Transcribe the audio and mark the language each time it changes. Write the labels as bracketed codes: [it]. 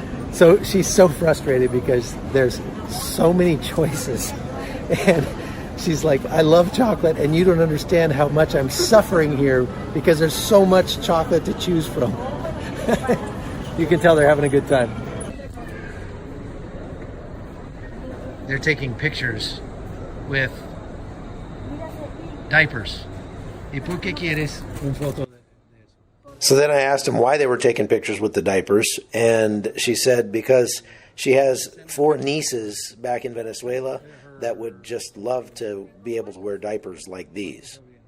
[en] So she's so frustrated because there's so many choices, and she's like, I love chocolate, and you don't understand how much I'm suffering here because there's so much chocolate to choose from. You can tell they're having a good time. They're taking pictures with diapers. [es] ¿Y por qué quieres una foto de eso? [en] So then I asked him why they were taking pictures with the diapers, and she said because she has 4 nieces back in Venezuela that would just love to be able to wear diapers like these.